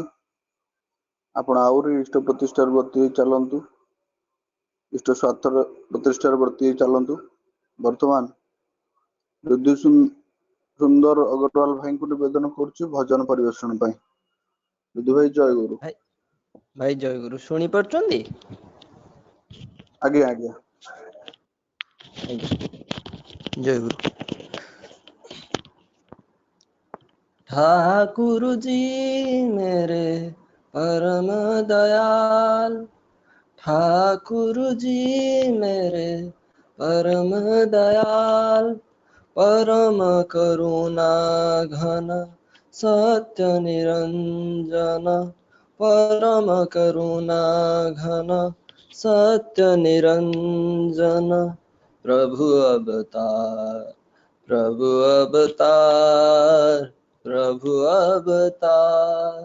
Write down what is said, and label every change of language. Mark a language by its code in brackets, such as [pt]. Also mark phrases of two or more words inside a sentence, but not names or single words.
[or] ଆପଣ ଆହୁରି ଇଷ୍ଟ ପ୍ରତିଷ୍ଠାର ବ୍ରତୀ ହେଇ ଚାଲନ୍ତୁ, ଇଷ୍ଟ ସ୍ୱାର୍ଥର ପ୍ରତିଷ୍ଠାର ବ୍ରତୀ ହେଇ ଚାଲନ୍ତୁ। ବର୍ତ୍ତମାନ ଯୁଦ୍ଧ ସୁନ୍ଦର ଅଗ୍ରୱାଲ ଭାଇଙ୍କୁ ନିବେଦନ କରୁଛି ଭଜନ ପରିବେଷଣ ପାଇଁ। ଯୁଦ୍ଧ ଭାଇ ଜୟ ଗୁରୁ। ଭାଇ ଜୟ ଗୁରୁ। ଶୁଣି ପାରୁଛନ୍ତି? ଆଜ୍ଞା ଆଜ୍ଞା। [hi] जय गुरु। ठाकुर जी मेरे परम दयाल, ठाकुर जी मेरे परम दयाल, परम करुणा घन सत्य निरंजन, परम करुणा घन सत्य निरंजन, प्रभु अवतार प्रभु अवतार प्रभु अवतार।